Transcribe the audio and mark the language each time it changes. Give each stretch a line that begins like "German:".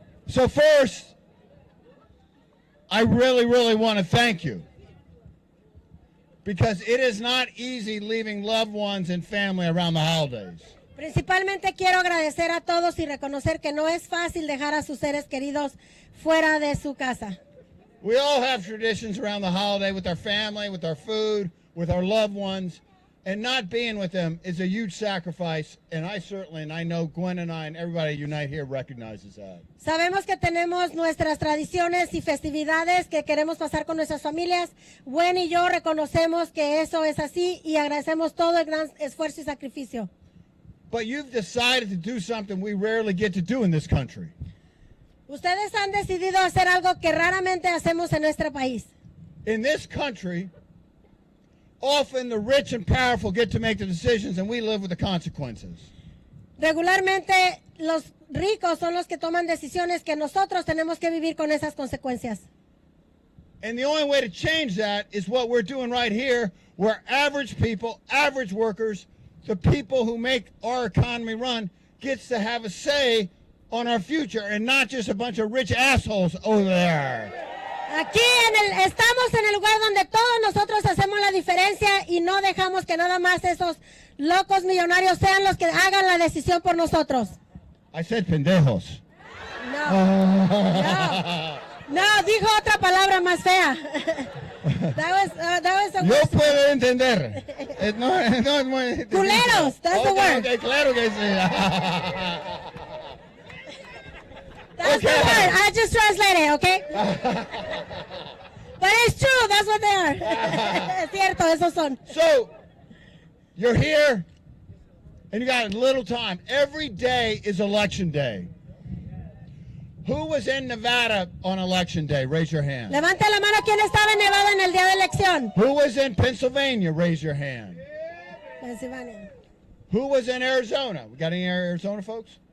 English: So first, I really want to thank you. Because it is not easy leaving loved ones and family around the holidays.
Spanish: Principalmente quiero agradecer a todos y reconocer que no es fácil dejar a sus seres queridos fuera de su casa.
English: We all have traditions around the holiday with our family, with our food, with our loved ones. And not being with them is a huge sacrifice, and I know Gwen and I and everybody at Unite here recognizes that.
Spanish: Sabemos que tenemos nuestras tradiciones y festividades que queremos pasar con nuestras familias. Gwen y yo reconocemos que eso es así y agradecemos todo el gran esfuerzo y sacrificio.
English: But you've decided to do something we rarely get to do in this country.
Spanish: Ustedes han decidido hacer algo que raramente hacemos en nuestro país.
English: In this country, often the rich and powerful get to make the decisions and we live with the consequences.
Spanish: Regularmente los ricos son los que toman decisiones que nosotros tenemos que vivir con esas consecuencias.
English: And the only way to change that is what we're doing right here, where average people, average workers, the people who make our economy run, gets to have a say on our future and not just a bunch of rich assholes over there.
Spanish: Aquí estamos en el lugar donde todos nosotros hacemos la diferencia y no dejamos que nada más esos locos millonarios sean los que hagan la decisión por nosotros.
English: I said pendejos.
Spanish: No, dijo otra palabra más fea.
English: That was a
Spanish: Yo
English: worse.
Spanish: puedo entender. No es muy...
English: Culeros, that's the word.
Spanish: Okay, claro que sí.
English: That's the word. I just translated, okay? But it's true, that's what they are.
Spanish: Es cierto, esos son.
English: So, you're here, and you got a little time. Every day is election day. Who was in Nevada on election day? Raise your hand.
Spanish: Levante la mano quien estaba en Nevada en el día de elección.
English: Who was in Pennsylvania? Raise your hand. Pennsylvania. Who was in Arizona? We got any Arizona folks?